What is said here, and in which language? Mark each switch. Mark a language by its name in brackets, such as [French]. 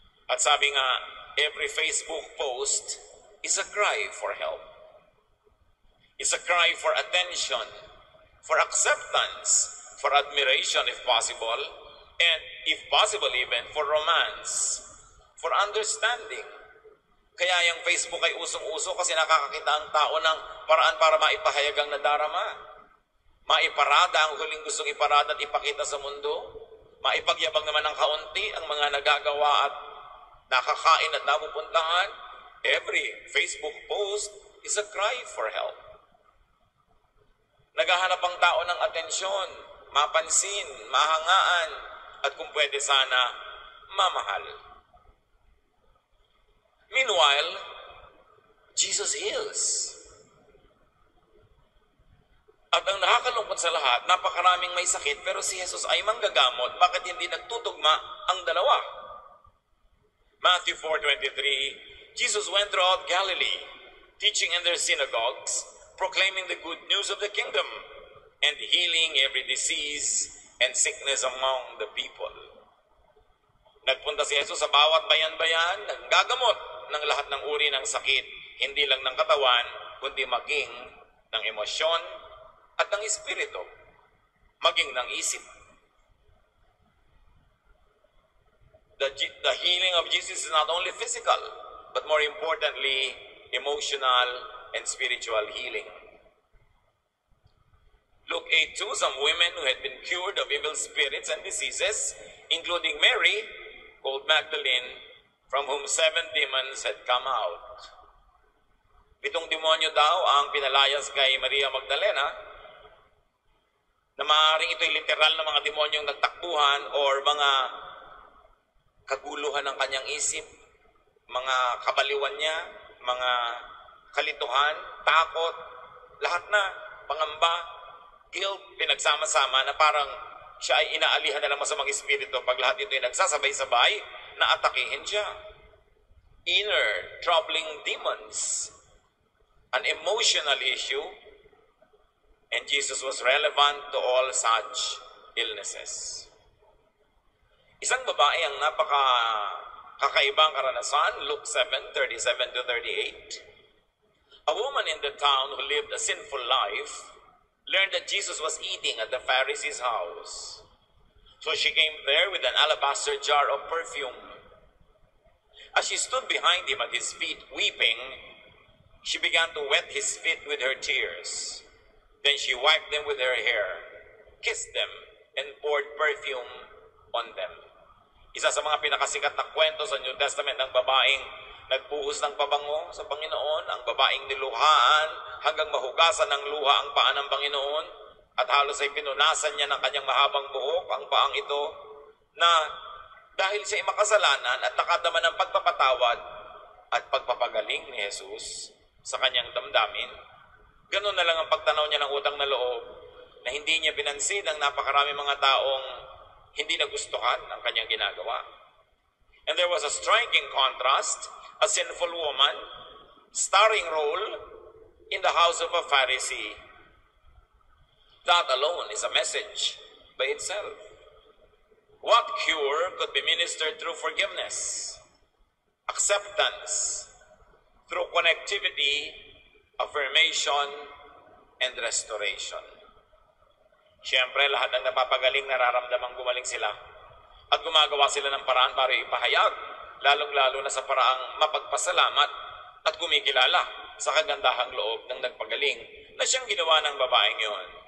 [Filipino] At sabi nga, [English] every Facebook post is a cry for help. It's a cry for attention, for acceptance, for admiration if possible, and if possible even for romance, for understanding. [Filipino] Kaya yung Facebook ay usong-uso kasi nakakakita ang tao ng paraan para maipahayag ang nadarama. Maiparada ang huling gustong iparada at ipakita sa mundo. Maipagyabang naman ng kaunti ang mga nagagawa at nakakain at napupuntahan. [English] Every Facebook post is a cry for help. [Filipino] Naghahanap ang tao ng atensyon, mapansin, mahangaan, at kung pwede sana, mamahal. [English] Meanwhile, Jesus heals. [Filipino] At ang nakakalungkot sa lahat, napakaraming may sakit, pero si Jesus ay manggagamot. Bakit hindi nagtutugma ang dalawa? [English] Matthew 4:23, Jesus went throughout Galilee, teaching in their synagogues, proclaiming the good news of the kingdom, and healing every disease and sickness among the people. [Filipino] Nagpunta si Jesus sa bawat bayan-bayan, nanggagamot ng lahat ng uri ng sakit, hindi lang ng katawan, kundi maging ng emosyon at ng espiritu, maging ng isip. [English] The healing of Jesus is not only physical, but more importantly, emotional and spiritual healing. Luke 8:2, some women who had been cured of evil spirits and diseases, including Mary, called Magdalene, from whom 7 demons had come out. [Filipino] 7 demonyo daw ang pinalayas kay Maria Magdalena, na maaaring ito'y literal na mga demonyong nagtakbuhan or mga kaguluhan ng kanyang isip, mga kabaliwan niya, mga kalituhan, takot, lahat na, pangamba, guilt, pinagsama-sama na parang siya ay inaalihan na ng masamang espiritu pag lahat ito ay nagsasabay-sabay na atakihin siya. [English] Inner, troubling demons, an emotional issue, and Jesus was relevant to all such illnesses. [Filipino] Isang babae ang kakaibang karanasan, Luke 7:37-38. [English] A woman in the town who lived a sinful life learned that Jesus was eating at the Pharisee's house. So she came there with an alabaster jar of perfume. As she stood behind him at his feet weeping, she began to wet his feet with her tears. Then she wiped them with her hair, kissed them, and poured perfume on them. [Filipino] Isa sa mga pinakasikat na kwento sa New Testament ng babaeng nagbuhos ng pabango sa Panginoon, ang babaeng niluhaan hanggang mahugasan ng luha ang paa ng Panginoon at halos ay pinunasan niya ng kanyang mahabang buhok ang paang ito na dahil siya ay makasalanan at nakadama ng pagpapatawad at pagpapagaling ni Jesus sa kanyang damdamin. Ganun na lang ang pagtanaw niya ng utang na loob na hindi niya pinansin ang napakarami mga taong hindi nagustuhan ang kanyang ginagawa. [English] And there was a striking contrast. A sinful woman starring role in the house of a Pharisee. That alone is a message by itself. What cure could be ministered through forgiveness, acceptance, through connectivity, affirmation, and restoration? [Filipino] Siyempre, lahat ng napapagaling nararamdamang gumaling sila at gumagawa sila ng paraan para ipahayag, lalong-lalo na sa paraang mapagpasalamat at kumikilala sa kagandahang loob ng nagpagaling na siyang ginawa ng babaeng yon.